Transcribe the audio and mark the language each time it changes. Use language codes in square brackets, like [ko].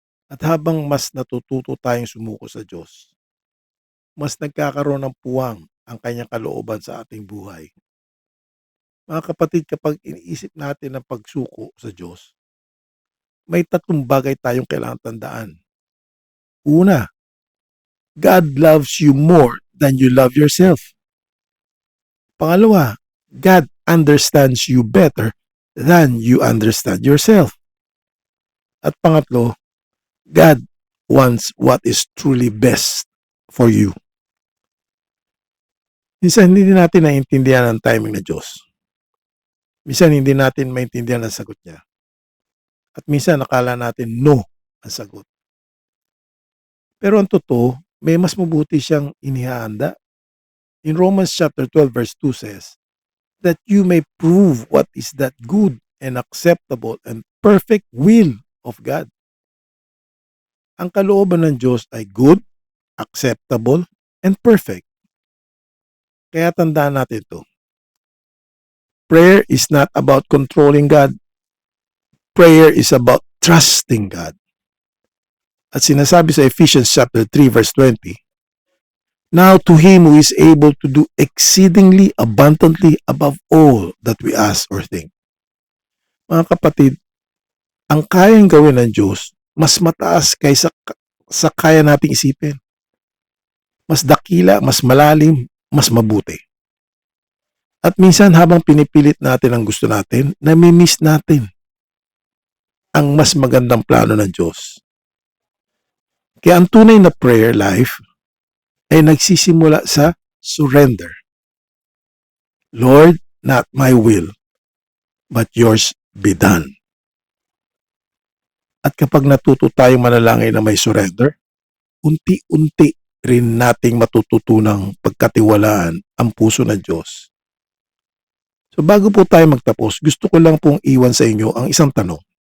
[tl] At habang mas natututo tayong sumuko sa Diyos, mas nagkakaroon ng puwang ang kanyang kalooban sa ating buhay. Mga kapatid, kapag iniisip natin ang pagsuko sa Diyos, may tatlong bagay tayong kailangan tandaan. [en] Una, God loves you more than you love yourself. Pangalawa, God understands you better than you understand yourself. At pangatlo, God wants what is truly best for you. [tl] Minsan hindi natin naiintindihan ang timing ng Diyos. Minsan hindi natin maintindihan ang sagot niya. At minsan nakala natin no ang sagot. Pero ang totoo, may mas mabuti siyang inihahanda. [en] In Romans chapter 12 verse 2 says, that you may prove what is that good and acceptable and perfect will of God. [tl] Ang kalooban ng Diyos ay good, acceptable, and perfect. Kaya tandaan natin ito. [en] Prayer is not about controlling God. Prayer is about trusting God. [tl] At sinasabi sa [en] Ephesians chapter 3 verse 20, now to Him who is able to do exceedingly abundantly above all that we ask or think. [tl] Mga kapatid, ang kayang gawin ng Diyos mas mataas kaysa sa kaya nating isipin. Mas dakila, mas malalim, mas mabuti. At minsan habang pinipilit natin ang gusto natin, nami-miss natin ang mas magandang plano ng Diyos. Kaya ang tunay na prayer life ay nagsisimula sa surrender. [en] Lord, not my will, but yours be done. [tl] At kapag natuto tayong manalangin na may surrender, unti-unti rin nating matututunang pagkatiwalaan ang puso ng Diyos. So bago po tayo magtapos, gusto ko lang pong iwan sa inyo ang isang tanong.